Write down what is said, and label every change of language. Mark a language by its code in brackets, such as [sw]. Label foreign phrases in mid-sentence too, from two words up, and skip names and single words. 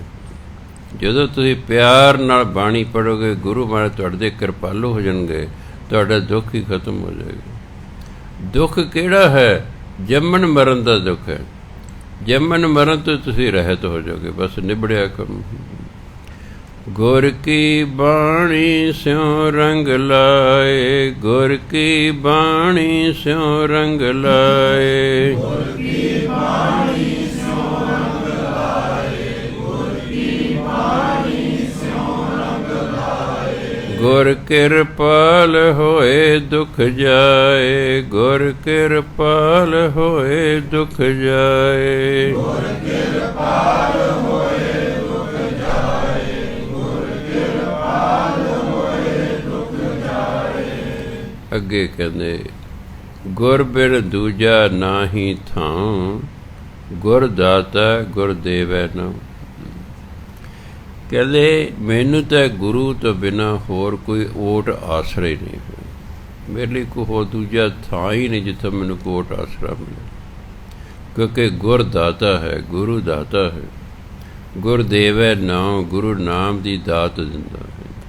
[pa] ਜਦੋਂ ਤੁਸੀਂ ਪਿਆਰ ਨਾਲ ਬਾਣੀ ਪੜ੍ਹੋਗੇ, ਗੁਰੂ ਮਹਾਰਾਜ ਤੁਹਾਡੇ ਕਿਰਪਾਲੂ ਹੋ ਜਾਣਗੇ, ਤੁਹਾਡਾ ਦੁੱਖ ਹੀ ਖਤਮ ਹੋ ਜਾਏਗਾ। ਦੁੱਖ ਕਿਹੜਾ ਹੈ? ਜੰਮਣ ਮਰਨ ਦਾ ਦੁੱਖ ਹੈ। ਜੰਮਣ ਮਰਨ ਤੋਂ ਤੁਸੀਂ ਰਹਿਤ ਹੋ ਜਾਓਗੇ, ਬਸ ਨਿਬੜਿਆ ਕੰਮ। [hi] गुर की बाणी स्यों रंग लाए, गुर की बाणी स्यों रंग लाए, गुर की बाणी स्यों रंग लाए, गुर की बाणी स्यों रंग लाए। गुर कृपाल होए दुख जाए, गुर कृपाल होए दुख जाए, गुर कृपाल होए [pa] ਅੱਗੇ ਕਹਿੰਦੇ ਗੁਰ ਬਿਨ ਦੂਜਾ ਨਾਹੀ ਥਾਂ, ਗੁਰ ਦਾਤਾ ਗੁਰ ਦੇਵੈ ਨਾਮ। ਕਹਿੰਦੇ ਮੈਨੂੰ ਤਾਂ ਗੁਰੂ ਤੋਂ ਬਿਨਾਂ ਹੋਰ ਕੋਈ ਓਟ ਆਸਰਾ ਹੀ ਨਹੀਂ ਹੈ, ਮੇਰੇ ਲਈ ਕੋਈ ਹੋਰ ਦੂਜਾ ਥਾਂ ਹੀ ਨਹੀਂ ਜਿੱਥੇ ਮੈਨੂੰ ਕੋਈ ਓਟ ਆਸਰਾ ਮਿਲੇ, ਕਿਉਂਕਿ ਗੁਰ ਦਾਤਾ ਹੈ, ਗੁਰੂ ਦਾਤਾ ਹੈ, ਗੁਰ ਦੇਵੈ ਨਾਮ, ਗੁਰੂ ਨਾਮ ਦੀ ਦਾਤ ਦਿੰਦਾ ਹੈ।